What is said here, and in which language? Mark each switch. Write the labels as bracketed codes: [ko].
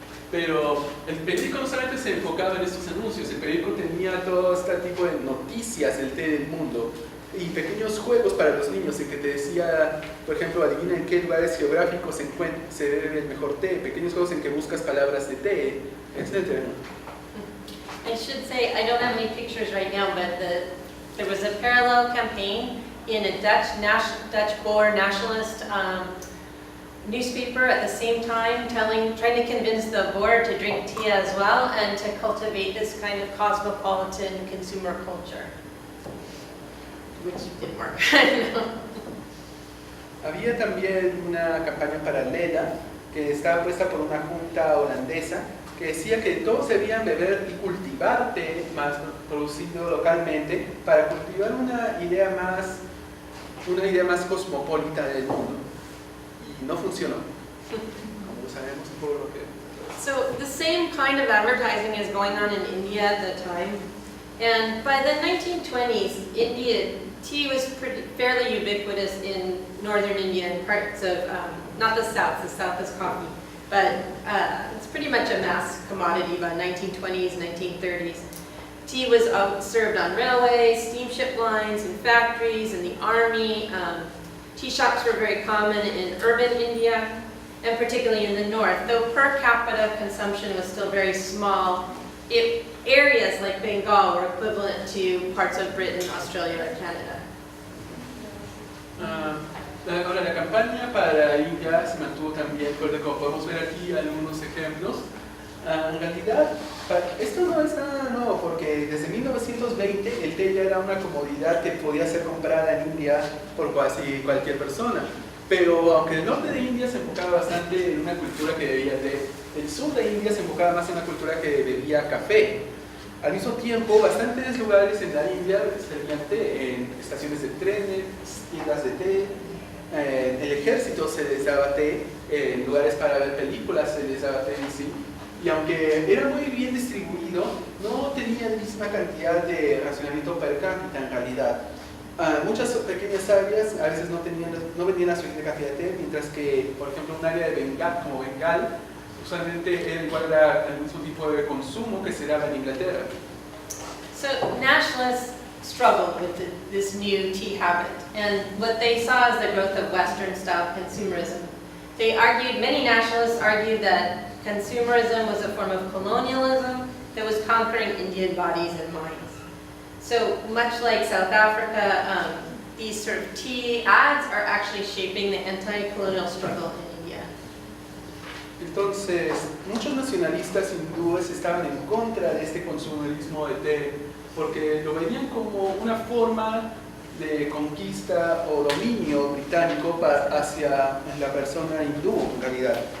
[es] Pero el periódico no solamente se enfocaba en estos anuncios, el periódico tenía todo este tipo de noticias del té del mundo y pequeños juegos para los niños en que te decía, por ejemplo, adivina en qué lugares geográficos se bebe el mejor té, pequeños juegos en que buscas palabras de té, etc. [en] I should say, I don't have any pictures right now, but there was a parallel campaign in a Dutch-born nationalist newspaper at the same time, trying to convince the Boer to drink tea as well and to cultivate this kind of cosmopolitan consumer culture, which didn't work. [es] Había también una campaña paralela que estaba puesta por una junta holandesa que decía que todos debían beber y cultivar té más producido localmente para cultivar una idea más cosmopolita del mundo. Y no funcionó, como lo sabemos por lo que... [en] So the same kind of advertising is going on in India at the time. And by the 1920s, tea was fairly ubiquitous in northern India and parts of, not the south is coffee, but it's pretty much a mass commodity by 1920s, 1930s. Tea was served on railways, steamship lines, in factories, in the army. Tea shops were very common in urban India, and particularly in the north. Though per capita consumption was still very small, areas like Bengal were equivalent to parts of Britain, Australia, or Canada. [es] Ahora, la campaña para India se mantuvo también, como podemos ver aquí algunos ejemplos. En realidad, esto no es nada nuevo, porque desde 1920 el té ya era una comodidad que podía ser comprada en India por casi cualquier persona. Pero aunque el norte de India se enfocaba bastante en una cultura que bebía té, el sur de India se enfocaba más en una cultura que bebía café. Al mismo tiempo, bastantes lugares en la India servían té, en estaciones de trenes, tiendas de té, el ejército se les daba té, en lugares para ver películas se les daba té en sí. Y aunque era muy bien distribuido, no tenía la misma cantidad de racionamiento per cápita en realidad. Muchas pequeñas áreas a veces no vendían la suficiente cantidad de té, mientras que, por ejemplo, un área de Bengal, como Bengal, usualmente era igual al mismo tipo de consumo que se daba en Inglaterra. [en] So nationalists struggled with this new tea habit, and what they saw is the growth of Western-style consumerism. Many nationalists argued that Consumerism was a form of colonialism that was conquering Indian bodies and minds. So much like South Africa, these sort of tea ads are actually shaping the anti-colonial struggle in India. [es] Entonces, muchos nacionalistas hindúes estaban en contra de este consumerismo de té porque lo veían como una forma de conquista o dominio británico hacia la persona hindú, en realidad.